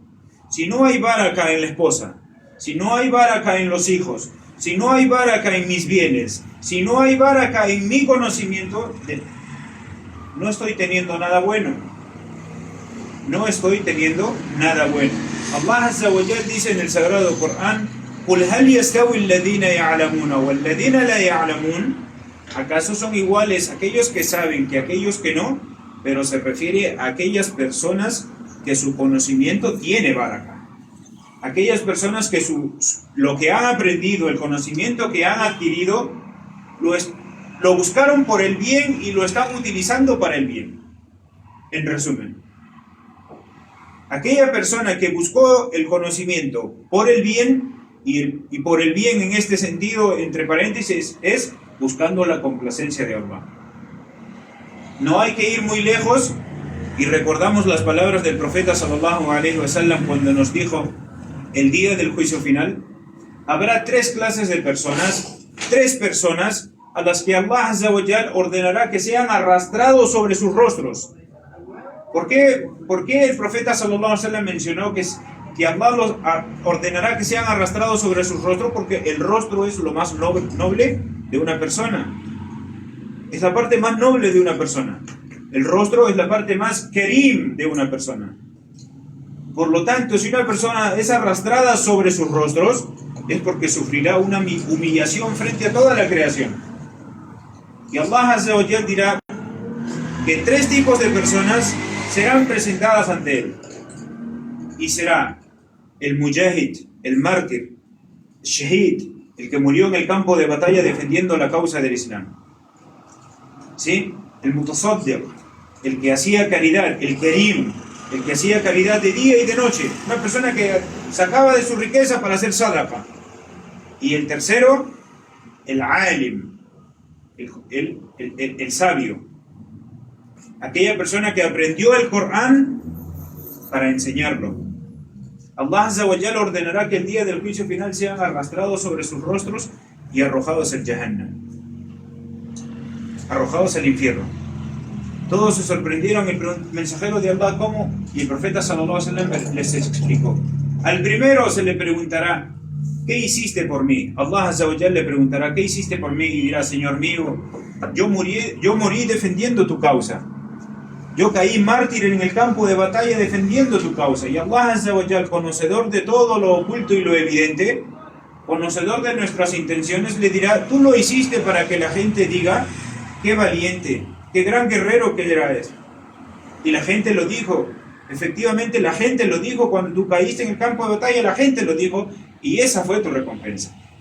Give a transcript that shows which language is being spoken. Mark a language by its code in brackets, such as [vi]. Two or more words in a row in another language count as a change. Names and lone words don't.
[es] Si no hay baraka en la esposa, si no hay baraka en los hijos, si no hay baraka en mis bienes, si no hay baraka en mi conocimiento, no estoy teniendo nada bueno. No estoy teniendo nada bueno. [ar] الله عز وجل [es] dice en el Sagrado Corán: [ar] قُلْ هَلْ يَسْتَوِي الَّذِينَ يَعْلَمُونَ وَالَّذِينَ لَا يَعْلَمُونَ. [es] ¿Acaso son iguales aquellos que saben que aquellos que no? Pero se refiere a aquellas personas que su conocimiento tiene baraka. Aquellas personas que lo que han aprendido, el conocimiento que han adquirido, lo buscaron por el bien y lo están utilizando para el bien. En resumen, aquella persona que buscó el conocimiento por el bien, y por el bien en este sentido, entre paréntesis, es buscando la complacencia de Allah. No hay que ir muy lejos y recordamos las palabras del profeta [ar] صلى الله عليه وسلم [es] cuando nos dijo: el día del juicio final habrá tres clases de personas, tres personas a las que [ar] الله عز وجل [es] ordenará que sean arrastrados sobre sus rostros. ¿Por qué el profeta [ar] صلى الله عليه وسلم [es] mencionó que Allah los ordenará que sean arrastrados sobre sus rostros? Porque el rostro es lo más noble de una persona. Es la parte más noble de una persona. El rostro es la parte más kerim de una persona. Por lo tanto, si una persona es arrastrada sobre sus rostros, es porque sufrirá una humillación frente a toda la creación. Y [ar] الله عز وجل [es] dirá que tres tipos de personas serán presentadas ante él. Y será el mujahid, el mártir, el shahid, el que murió en el campo de batalla defendiendo la causa del Islam. ¿Sí? El mutasaddiq, el que hacía caridad, el kerim, el que hacía caridad de día y de noche, una persona que sacaba de su riqueza para hacer sadaqa. Y el tercero, el alim, el sabio, aquella persona que aprendió el Corán para enseñarlo. [ar] الله عز وجل [es] ordenará que el día del juicio final sean arrastrados sobre sus rostros y arrojados al Jahannam, arrojados al infierno. Todos se sorprendieron, el mensajero de Allah, ¿cómo? Y el profeta [ar] صلى الله عليه وسلم [es] les explicó. Al primero se le preguntará: ¿qué hiciste por mí? [ar] الله عز وجل [es] le preguntará: ¿qué hiciste por mí? Y dirá: Señor mío, yo morí defendiendo tu causa. Yo caí mártir en el campo de batalla defendiendo tu causa. Y [ar] الله عز وجل, [es] conocedor de todo lo oculto y lo evidente, conocedor de nuestras intenciones, le dirá: tú lo hiciste para que la gente diga: qué valiente, qué gran guerrero que eres. Y la gente lo dijo. Efectivamente, la gente lo dijo cuando tú caíste en el campo de batalla, la gente lo dijo, y esa fue tu recompensa.